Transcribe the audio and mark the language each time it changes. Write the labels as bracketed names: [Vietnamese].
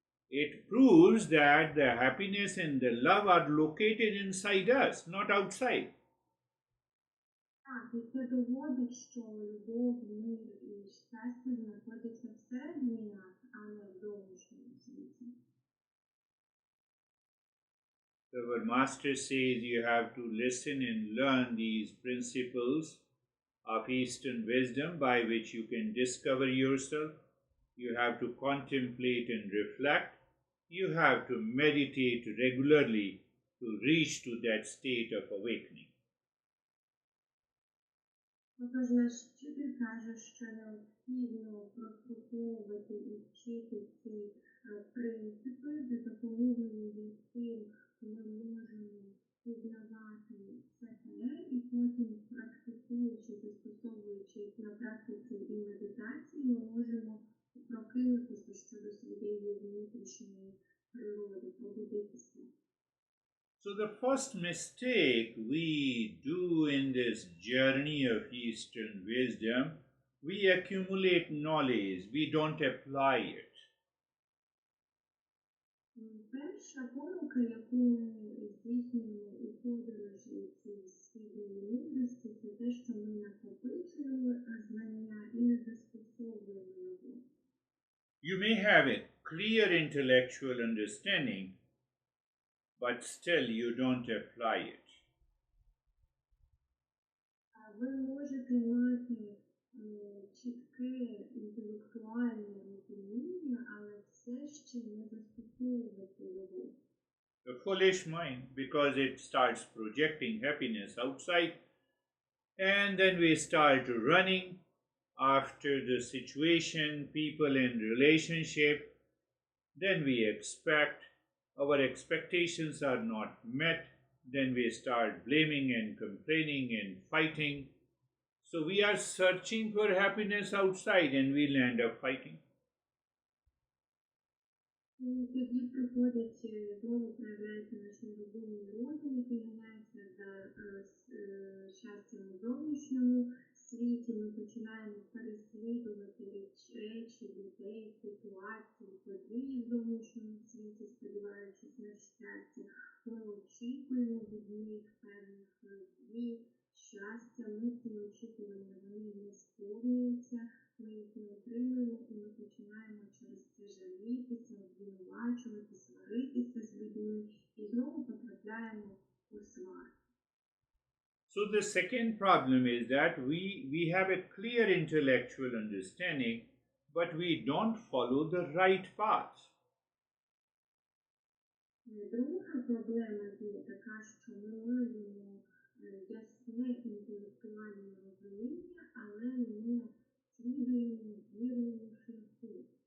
[English] It proves that the happiness and the love are located inside us, not outside. [Ukrainian] Так, і це доводить, що любов, мир і щастя знаходяться всередині нас, а не в зовнішньому світі. [English] So our master says you have to listen and learn these principles of Eastern wisdom by which you can discover yourself. You have to contemplate and reflect. You have to meditate regularly to reach to that state of awakening. [Ukrainian] Отож, наш вчитель каже, що необхідно прослуховувати і вчити ці принципи, за допомогою яким ми можемо пізнавати себе і потім практикуючи, застосовуючи їх на практиці і медитації, ми можемо прокинутися щодо своєї внутрішньої природи, пробудитися. [English] So the first mistake we do in this journey of Eastern wisdom, we accumulate knowledge, we don't apply it. [Ukrainian] Перша помилка, яку ми здійснюємо у подорожі цій східної мудрості, це те, що ми накопичуємо знання і не застосовуємо його. [English] You may have a clear intellectual understanding, but still you don't apply it. [Ukrainian] Ви можете мати чітке інтелектуальне розуміння, але все ще не застосовувати його. [English] A foolish mind, because it starts projecting happiness outside, and then we start running after the situation, people in relationship. Then we expect, our expectations are not met, then we start blaming and complaining and fighting. So we are searching for happiness outside and we'll end up fighting. [Ukrainian] І тоді приходить, знову проявляється наш нерозумний розум, який ганяється за щастям у зовнішньому світі. Ми починаємо переслідувати речі, людей, ситуації, події в зовнішньому світі, сподіваючись на щастя. Ми очікуємо від них певних дій, щастя. Ми ці очікування, вони не сповнюються. Ми їх не отримуємо, і ми починаємо через це жалітися, обвинувачувати, сваритися з людьми і знову потрапляємо у сварку. [English] So the second problem is that we have a clear intellectual understanding, but we don't follow the right path. [Ukrainian] Друга проблема є така, що ми маємо ясне інтелектуальне розуміння, але не слідуємо вірному шляху.